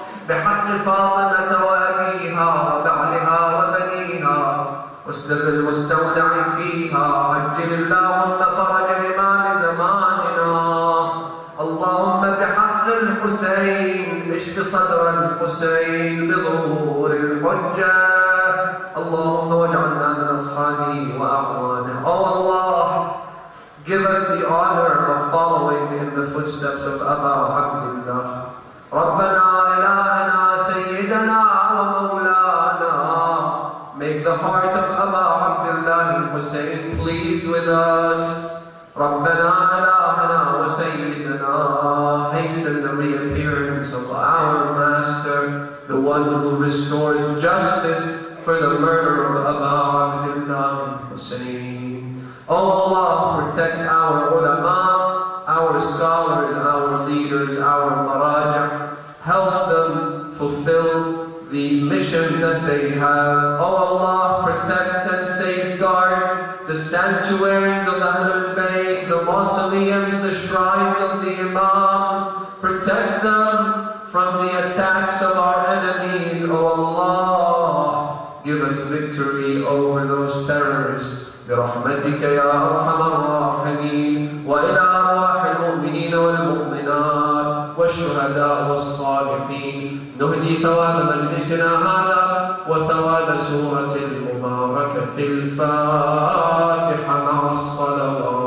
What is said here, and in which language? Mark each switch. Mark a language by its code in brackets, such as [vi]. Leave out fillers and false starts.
[ar] بحق فاطمة وأبيها وبعلها وبنيها والسر المستودع فيها عجل اللهم فرج إمام زماننا. اللهم بحق الحسين اشف صدر الحسين بظهور الحجة. اللهم واجعلنا من أصحابه وأعوانه. [en] Oh Allah, give us the honor of following in the footsteps of Aba Abdullah. [ar] ربنا إلهنا سيدنا ومولانا. [en] Make the heart of Aba Abdullah Hussein pleased with us. [ar] ربنا إلهنا وسيدنا. [en] Hasten the reappearance of our master, the one who restores justice for the murder of Aba Abdullah Hussein. Oh Allah, protect our ulama, our scholars, our leaders, our maraja. Help them fulfill the mission that they have. Oh Allah, protect and safeguard the sanctuaries of Ahlul Bayt, the mausoleums, the shrines of the Imams. Protect them from the attacks of our enemies. Oh Allah, give us victory over those terrorists. [ar] برحمتك يا أرحم الراحمين. وإلى أرواح المؤمنين والمؤمنات والشهداء والصالحين نهدي ثواب مجلسنا هذا وثواب سورة المباركة الفاتحة مع الصلوات.